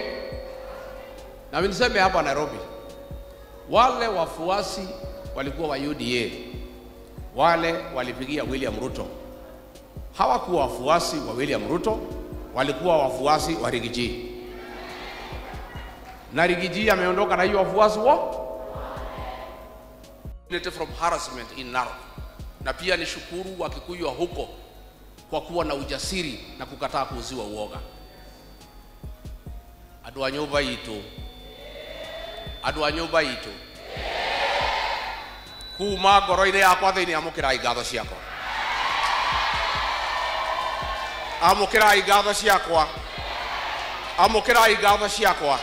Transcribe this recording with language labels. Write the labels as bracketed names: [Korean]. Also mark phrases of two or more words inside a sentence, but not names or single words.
[Swahili] Na mimi niseme hapa Nairobi, wale wafuasi walikuwa wa UDA, wale walipigia William Ruto, hawakuwa wafuasi wa William Ruto, walikuwa wafuasi wa Rigiji. Na Rigiji ameondoka na hiyo wafuasi [English] from harassment in Narok. [Swahili] Na pia ni shukuru wa Kikuyu wa huko kwa kuwa na ujasiri na kukataa kuuziwa uoga. [Kikuyu] Andu a nyumba itu kuma ngoro-inĩ yakwa thĩinĩ, amũkĩrai ngatho ciakwa, amũkĩrai ngatho ciakwa.